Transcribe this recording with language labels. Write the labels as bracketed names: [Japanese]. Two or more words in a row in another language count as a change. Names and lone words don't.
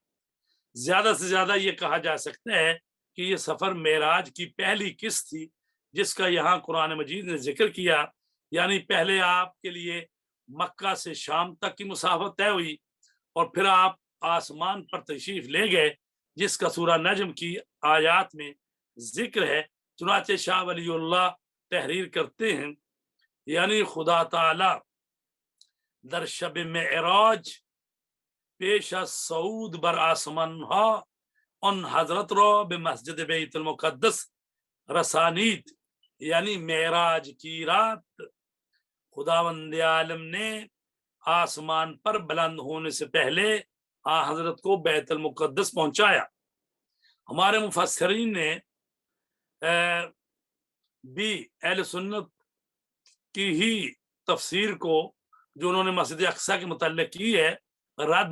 [Urdu] زیادہ سے زیادہ یہ کہا جا سکتا ہے کہ یہ سفر معراج کی پہلی قسط تھی جس کا یہاں قرآن مجید نے ذکر کیا، یعنی پہلے آپ کے لیے مکہ سے شام تک کی مسافت طے ہوئی اور پھر آپ آسمان پر تشریف لے گئے جس کا سورہ نجم کی آیات میں ذکر ہے۔ چنانچہ شاہ ولی اللہ تحریر کرتے ہیں یعنی [Persian] خدا تعالی در شب معراج پیش از صعود بر آسمان ها ان حضرت را به مسجد بیت المقدس رسانید، [Urdu] یعنی معراج کی رات خداوند عالم نے آسمان پر بلند ہونے سے پہلے حضرت کو بیت المقدس پہنچایا۔ ہمارے مفسرین نے بھی اہل سنت کی ہی تفسیر کو جو انہوں نے مسجد اقصی کے متعلق کی ہے رد